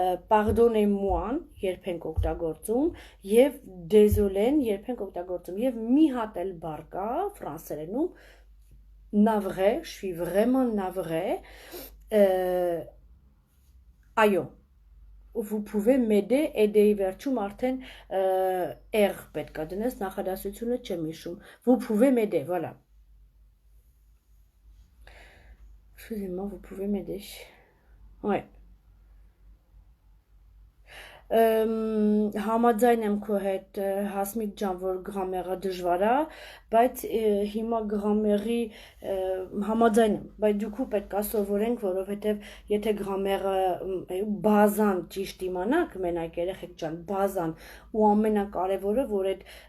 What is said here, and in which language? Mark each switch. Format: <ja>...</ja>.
<hy>pardonnez-moi-ն երբ ենք օգտագործում եւ désolé-ն երբ ենք օգտագործում եւ մի հատ էլ բառ կա ֆրանսերենում navré,</hy> <fr>je suis vraiment navré,</fr> <hy>այո</hy> <fr>Vous pouvez m'aider,</fr> <hy>aider վերջում արդեն R պետք է դնես, նախադասությունը չեմ հիշում.</hy> <fr>Vous pouvez m'aider, voilà. Excusez-moi, vous pouvez m'aider. Ouais.</fr> <hy>Համաձայն եմ քո հետ Հասմիկ ջան, որ գրամերը դժվար է, բայց հիմա գրամերի համաձայն եմ, բայց դուք պետք է սովորենք, որովհետև եթե գրամերը բազան ճիշտ իմանաք, մենակ երեխեք ջան, բազան ու ամենակարևորը, որ այդ</hy>